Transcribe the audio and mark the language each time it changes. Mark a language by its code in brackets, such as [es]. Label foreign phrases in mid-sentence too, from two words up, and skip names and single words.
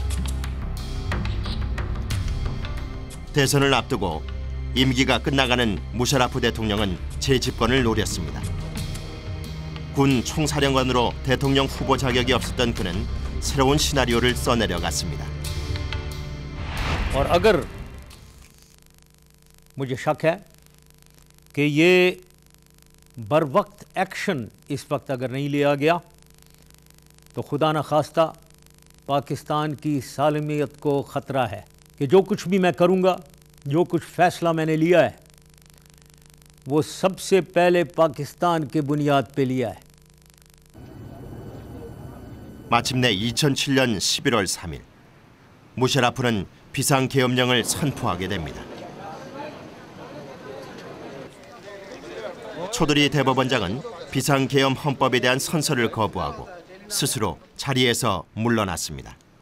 [ko] 대선을 앞두고 임기가 끝나가는 무샤라프 대통령은 재집권을 노렸습니다. 군 총사령관으로 대통령 후보 자격이 없었던 그는 새로운 시나리오를 써내려갔습니다. [ur] اور اگر مجھے شک ہے کہ یہ بر وقت ایکشن اس وقت اگر نہیں لیا گیا تو خدا نہ خواستہ پاکستان کی سالمیت کو خطرہ ہے کہ جو کچھ بھی میں کروں گا، جو کچھ فیصلہ میں نے لیا ہے وہ سب سے پہلے پاکستان کے بنیاد پہ لیا ہے. [ko] 마침내 2007년 11월 3일 무샤라프는 비상계엄령을 선포하게 됩니다. 초드리 대법원장은 비상계엄 헌법에 대한 선서를 거부하고 스스로 자리에서 물러났습니다.